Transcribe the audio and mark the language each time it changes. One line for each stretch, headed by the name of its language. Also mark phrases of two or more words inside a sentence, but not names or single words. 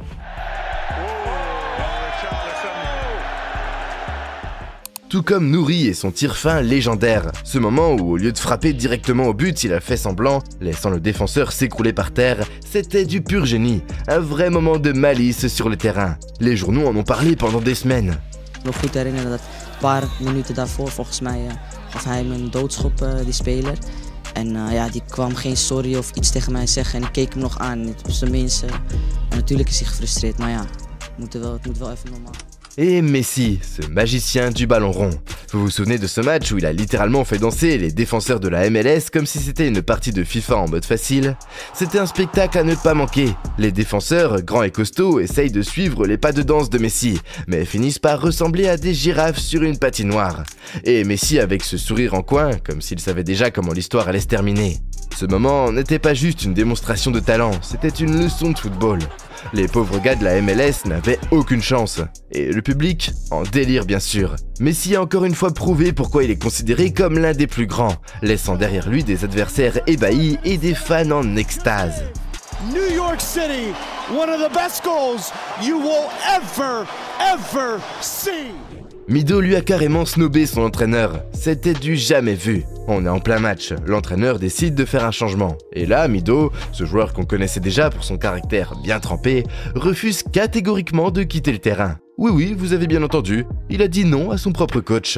French: Tout comme Nouri et son tir fin légendaire, ce moment où au lieu de frapper directement au but, il a fait semblant, laissant le défenseur s'écrouler par terre, c'était du pur génie, un vrai moment de malice sur le terrain. Les journaux en ont parlé pendant des semaines.
Dutch: Nog goed herinneren dat een paar minuten daarvoor volgens mij gaf hij hem een doodschop, die speler. En ja, die kwam geen sorry of iets tegen mij zeggen en ik keek hem nog aan. Het was de mensen. En natuurlijk is hij gefrustreerd, maar ja, het moet wel even normaal.
French: Et Messi, ce magicien du ballon rond. Vous vous souvenez de ce match où il a littéralement fait danser les défenseurs de la MLS comme si c'était une partie de FIFA en mode facile? C'était un spectacle à ne pas manquer. Les défenseurs, grands et costauds, essayent de suivre les pas de danse de Messi, mais finissent par ressembler à des girafes sur une patinoire. Et Messi avec ce sourire en coin, comme s'il savait déjà comment l'histoire allait se terminer. Ce moment n'était pas juste une démonstration de talent, c'était une leçon de football. Les pauvres gars de la MLS n'avaient aucune chance. Et le public, en délire bien sûr. Messi a encore une fois prouvé pourquoi il est considéré comme l'un des plus grands, laissant derrière lui des adversaires ébahis et des fans en extase.
English: New York City, one of the best goals you will ever see.
French: Mido lui a carrément snobé son entraîneur, c'était du jamais vu. On est en plein match, l'entraîneur décide de faire un changement. Et là, Mido, ce joueur qu'on connaissait déjà pour son caractère bien trempé, refuse catégoriquement de quitter le terrain. Oui, vous avez bien entendu, il a dit non à son propre coach.